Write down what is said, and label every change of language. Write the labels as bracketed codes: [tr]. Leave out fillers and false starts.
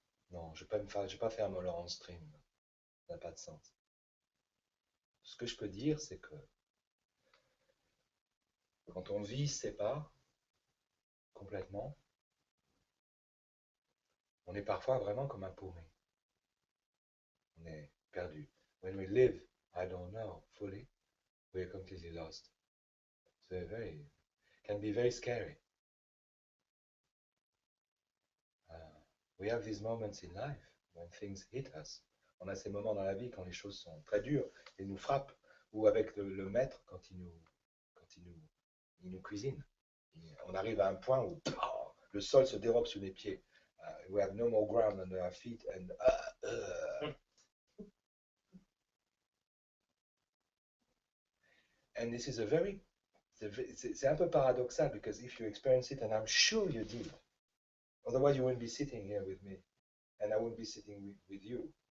[fr] Non, je vais pas faire mon Laurent Stream. Ça n'a pas de sens. Ce que je peux dire, c'est que quand on vit sais pas complètement, on est parfois vraiment comme un paumé. On est perdu. [en] When we live, I don't know, fully, we're completely lost. So can be very scary. We have these moments in life when things hit us. [fr] On a ces moments dans la vie quand les choses sont très dures et nous frappent, ou avec le maître quand il nous cuisine. On arrive à un point où le sol se dérobe sous les pieds. [en] We have no more ground under our feet, and and this is [fr] c'est un peu paradoxal, [en] because if you experience it, and I'm sure you did, otherwise you wouldn't be sitting here with me, and I wouldn't be sitting with you.